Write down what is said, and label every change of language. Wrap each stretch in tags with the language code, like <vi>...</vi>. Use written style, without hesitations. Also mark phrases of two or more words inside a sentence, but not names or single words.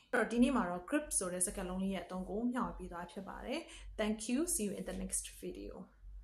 <my>ဆိုတဲ့စကားလုံးလေးရဲ့အသုံးကိုမျှဝေပေးသွားဖြစ်ပါတယ်.</my> <en>Thank you. See you in the next video.</en>